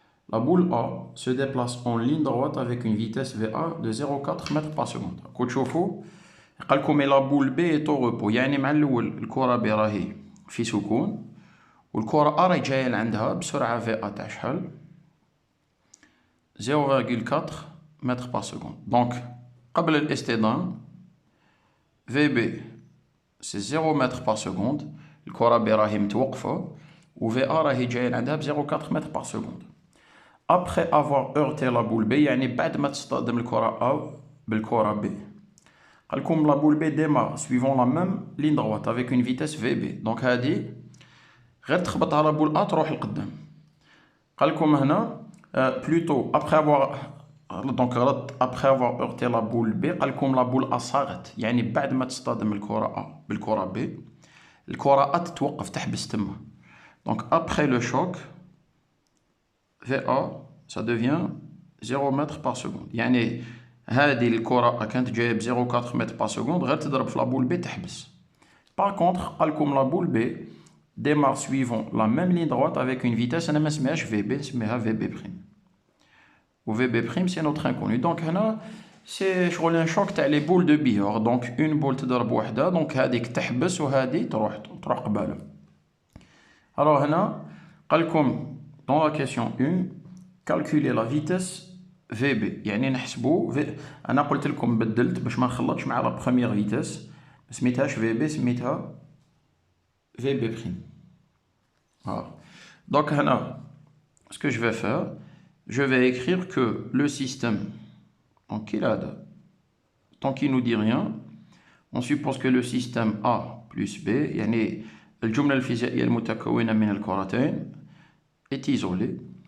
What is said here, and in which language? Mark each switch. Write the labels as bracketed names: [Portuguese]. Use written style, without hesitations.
[French] La boule A se déplace en ligne droite avec une vitesse VA de 0,4 mètres par seconde. [Arabic] كو تشوفوا قال لكم [French] la boule B est au repos, [Arabic] يعني مع الأول الكرة B راهي في سكون والكرة A راهي جاية لعندها بسرعة VA تاع شحال 0,4 mètres par seconde. Donc قبل الاصطدام [French] VB c'est 0 mètres par seconde, [Arabic] الكرة B راهي متوقفة و VA راهي جاية لعندها ب 0,4 mètres par seconde. [French] Après avoir heurté la boule B, [Arabic] يعني بعد ما تصطدم الكرة A بالكرة B. قال لكم [French] la boule B démarre suivant la même ligne droite avec une vitesse VB. [Arabic] Donc هذه غير تخبط على boule A تروح لقدام. قال لكم هنا [French] plutôt après avoir heurté la boule B, [Arabic] قال لكم la boule A صاغت, يعني بعد ما تصطدم الكرة A بالكرة B, الكرة A تتوقف تحبس تما. [French] Donc après le choc, VA ça devient 0 mètres par seconde. [Arabic] يعني هذه الكرة كانت جاية ب 0,4 متر par seconde غير تضرب في لابول بي تحبس. [French] Par contre قال لكم لابول بي démarre suivant la même ligne droite avec une vitesse [Arabic] أنا ما نسميهاش VB نسميها [French] VB prime. و VB prime c'est notre inconnu. Donc هنا c'est [Arabic] شغل [French] un choc تاع les boules de billard. Donc une boule [Arabic] تضرب وحدة, donc هذيك تحبس وهذه تروح قبالها. [French] Alors هنا [Arabic] قال لكم [French] dans la question 1, calculer la vitesse VB. [Arabic] يعني نحسبوا أنا قلت لكم بدلت باش ما نخلطش مع [French] la première vitesse, [Arabic] ما سميتهاش VB سميتها VB prime. [French] Voilà. Donc هنا ce que je vais faire, je vais écrire que le système, donc il a tant qu'il nous dit rien, on suppose que le système A plus B, [Arabic] يعني الجملة الفيزيائية المتكونة من الكرتين [French] est isolée.